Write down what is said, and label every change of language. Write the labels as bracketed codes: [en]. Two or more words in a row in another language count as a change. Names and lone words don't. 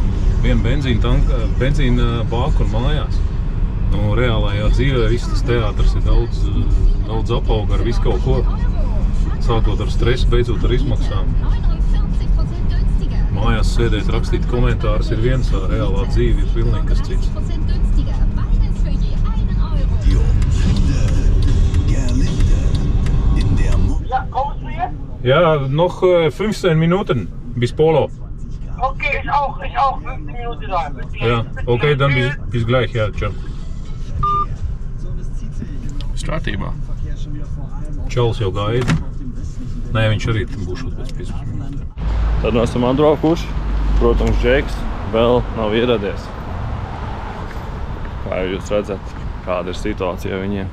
[lv] Vienu benzīna bāku un mājās. Reālajā dzīvē viss tas teātrs ir daudz apauga ar visu kaut ko. Sākot ar stresu, beidzot ar izmaksām. Mājās sēdēt, rakstīt komentārus ir viens, reālā dzīve ir pilnīgi kas cits. [de] Ja, noch 15 Minuten bis Polo. Okay, ich auch 15 Minuten da. Ja, okay, dann bis gleich, ja, ciao. [lv] Kārtībā. Čalis jau gaida. Nē, viņš arī būšot pēc 15 minūtēm. Tad mēs esam atbraukuši. Protams, Džeks vēl nav ieradies. Kā jūs redzat, kāda ir situācija viņiem.